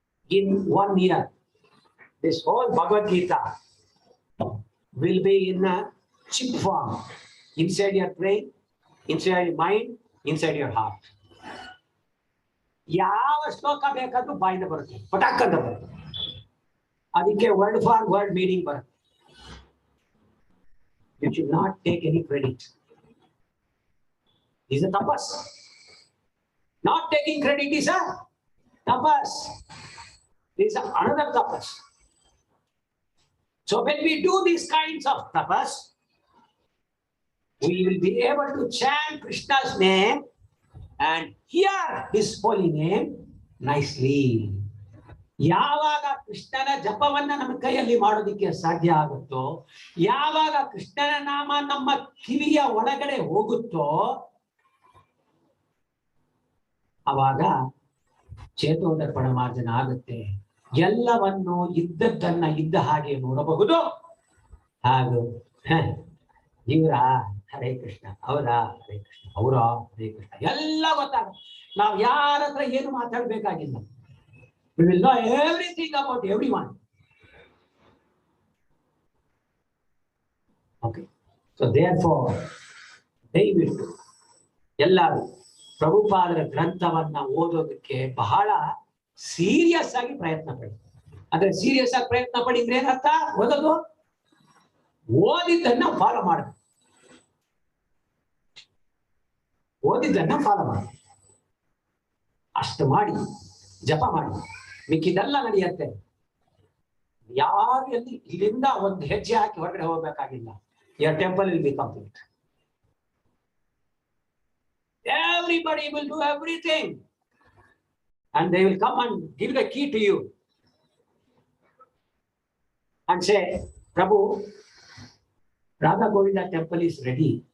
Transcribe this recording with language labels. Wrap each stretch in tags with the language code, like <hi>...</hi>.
<en>in 1 year, this whole Bhagavad Gita will be in a chip form inside your brain, inside your mind, inside your heart.</en> <kn>ಯಾವ ಶ್ಲೋಕ ಬೇಕಾದ್ರೂ ಬಾಯಿಂದ ಬರುತ್ತೆ, ಪಟಾಕ್ ಅಂತ ಬರುತ್ತೆ. ಅದಕ್ಕೆ</kn> <en>word for word meaning</en> <kn>ಬರುತ್ತೆ.</kn> <en>You should not take any credit. Is a tapas. Not taking credit is a tapas. This is another tapas. So when we do these kinds of tapas, we will be able to chant Krishna's name and hear his holy name nicely.</en> <kn>ಯಾವಾಗ ಕೃಷ್ಣನ ಜಪವನ್ನ ನಮ್ಮ ಕೈಯಲ್ಲಿ ಮಾಡೋದಿಕ್ಕೆ ಸಾಧ್ಯ ಆಗುತ್ತೋ, ಯಾವಾಗ ಕೃಷ್ಣನ ನಾಮ ನಮ್ಮ ಕಿವಿಯ ಒಳಗಡೆ ಹೋಗುತ್ತೋ, ಅವಾಗ ಚೇತೋದರ್ಪಣ ಮಾರ್ಜನ ಆಗುತ್ತೆ. ಎಲ್ಲವನ್ನು ಇದ್ದದ್ದನ್ನ ಇದ್ದ ಹಾಗೆ ನೋಡಬಹುದು. ಹಾಗೂ ಇವರ ಹರೇ ಕೃಷ್ಣ, ಅವರ ಹರೇ ಕೃಷ್ಣ, ಅವರ ಹರೇ ಕೃಷ್ಣ ಎಲ್ಲ ಗೊತ್ತಾಗುತ್ತೆ. ನಾವು ಯಾರ ಹತ್ರ ಏನು ಮಾತಾಡ್ಬೇಕಾಗಿಲ್ಲ.</kn> <en>We will know everything about everyone. Okay. So therefore,</en> <kn>ದಯವಿಟ್ಟು ಎಲ್ಲರೂ ಪ್ರಭುಪಾದರ ಗ್ರಂಥವನ್ನ ಓದೋದಕ್ಕೆ ಬಹಳ ಸೀರಿಯಸ್ ಆಗಿ ಪ್ರಯತ್ನ ಪಡಿ. ಅಂದ್ರೆ ಸೀರಿಯಸ್ ಆಗಿ ಪ್ರಯತ್ನ ಪಡಿದ್ರೆ ಏನರ್ಥ? ಓದೋದು, ಓದಿದ್ದನ್ನ ಫಾಲೋ ಮಾಡಬೇಕು. ಓದಿದ್ದನ್ನ ಫಾಲೋ ಮಾಡಿ, ಅಷ್ಟು ಮಾಡಿ ಜಪ ಮಾಡಿ, ಮಿಕ್ಕಿದೆಲ್ಲ ನಡೆಯುತ್ತೆ. ಯಾರು ಎಲ್ಲಿ ಇಲ್ಲಿಂದ ಒಂದು ಹೆಜ್ಜೆ ಹಾಕಿ ಹೊರಗಡೆ ಹೋಗ್ಬೇಕಾಗಿಲ್ಲ.</kn> <en>your temple will be complete. Everybody will do everything and they will come and give the key to you and say, Prabhu, Radha Govinda temple is ready.</en>